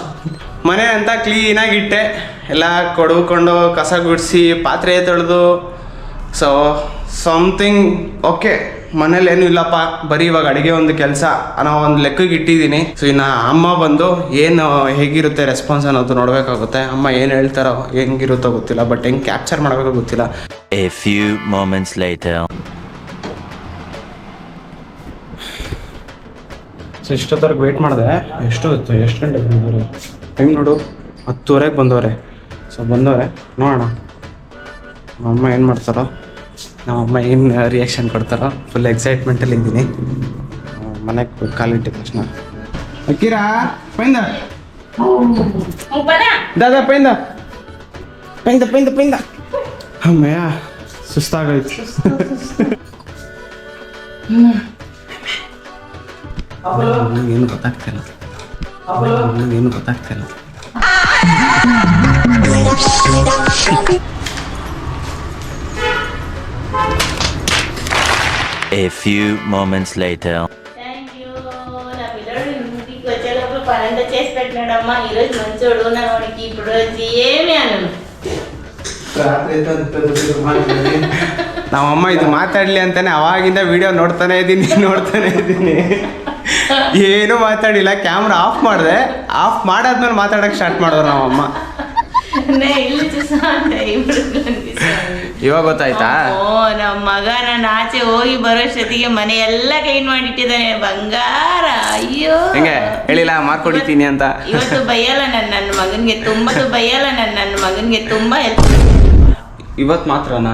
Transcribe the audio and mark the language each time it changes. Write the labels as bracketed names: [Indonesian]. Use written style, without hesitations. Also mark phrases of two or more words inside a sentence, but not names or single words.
[Kannada] ಮನೆ ಅಂತ ಕ್ಲೀನಾಗಿ ಇಟ್ಟೆ, ಎಲ್ಲ ಕೊಡ್ಕೊಂಡು ಕಸ ಗುಡಿಸಿ ಪಾತ್ರೆ ತೊಳೆದು. [English] so something okay. [Kannada] ಮನೇಲಿ ಏನೂ ಇಲ್ಲಪ್ಪ, ಬರೀ ಇವಾಗ ಅಡುಗೆ ಒಂದು ಕೆಲಸ ಅನ್ನೋ ಒಂದು ಲೆಕ್ಕಕ್ಕೆ ಇಟ್ಟಿದ್ದೀನಿ. ಸೊ ಇನ್ನು ಅಮ್ಮ ಬಂದು ಏನು ಹೇಗಿರುತ್ತೆ ರೆಸ್ಪಾನ್ಸ್ ಅನ್ನೋದು ನೋಡಬೇಕಾಗುತ್ತೆ. ಅಮ್ಮ ಏನು ಹೇಳ್ತಾರೋ ಹೆಂಗಿರುತ್ತೋ ಗೊತ್ತಿಲ್ಲ, ಬಟ್ ಹೆಂಗೆ ಕ್ಯಾಪ್ಚರ್ ಮಾಡಬೇಕೋ ಗೊತ್ತಿಲ್ಲ. [English] A few moments later. [Kannada] ಸೊ ಇಷ್ಟೊತ್ತವರೆಗೆ ವೆಯ್ಟ್ ಮಾಡಿದೆ. ಎಷ್ಟು ಗಂಟೆಗೆ ಬಂದವ್ರೆ? ಟೈಮ್ ನೋಡು, 10:30ಗೆ ಬಂದವ್ರೆ. ಸೊ ಬಂದವ್ರೆ, ನೋಡೋಣ ನಮ್ಮಮ್ಮ ಏನು ಮಾಡ್ತಾರೋ, ನಮ್ಮಮ್ಮ ಏನು ರಿಯಾಕ್ಷನ್ ಕೊಡ್ತಾರೋ. ಫುಲ್ ಎಕ್ಸೈಟ್ಮೆಂಟಲ್ಲಿ ಇದ್ದೀನಿ. ಮನೆಗೆ ಕಾಲಿಟ್ಟಿದ ತಕ್ಷಣ ಅಕ್ಕಿರಾ ಪೈಂದ ದಾದಾ ಪೈಂದ ಅಮ್ಮಯ್ಯ ಸುಸ್ತಾಗೋಯ್ತು. ಏನು ಗೊತ್ತಾಗ್ತಿಲ್ಲ. [English] A few moments later. thank you. [Telugu] నా పిల్లడు ఇంటికి వచ్చేటప్పుడు పనంతా చేసి పెట్టినాడమ్మా. ఈరోజు మంచోడు. నా వాడికి ఇప్పుడు వచ్చి ఏమి అనను. [Kannada] ನಮ್ಮಮ್ಮ ಇದು ಮಾತಾಡಲಿ ಅಂತಾನೆ ಅವಾಗಿಂದ ವಿಡಿಯೋ ನೋಡ್ತಾನೆ ಇದ್ದೀನಿ. ಏನೂ ಮಾತಾಡಿಲ್ಲ. [English] camera off [Kannada] ಮಾಡಿದೆ. ಆಫ್ ಮಾಡಾದ್ಮೇಲೆ ಮಾತಾಡೋಕ್ಕೆ ಸ್ಟಾರ್ಟ್ ಮಾಡಿದ್ರು ನಮ್ಮಮ್ಮ. [Telugu] ఇల్లు చూసా అంటే ఇప్పుడు [Kannada] ಇವಾಗ ಗೊತ್ತಾಯ್ತಾ? ನಮ್ಮ ಮಗ ನಾನು ಆಚೆ ಹೋಗಿ ಬರೋಷ್ಟೊತ್ತಿಗೆ ಮನೆ ಎಲ್ಲ ಕ್ಲೀನ್ ಮಾಡಿಟ್ಟಿದ್ದಾನೆ. ಬಂಗಾರ. ಅಯ್ಯೋ ಹೆಂಗೆ ಹೇಳಿಲ್ಲ ಮಾಡ್ಕೊಡಿತೀನಿ ಅಂತ. ಇವತ್ತು ಬೈಯಲ್ಲ ನನ್ನ ಮಗನ್ಗೆ ತುಂಬಾ ಹೆಲ್ಪ್. ಇವತ್ತು ಮಾತ್ರನಾ?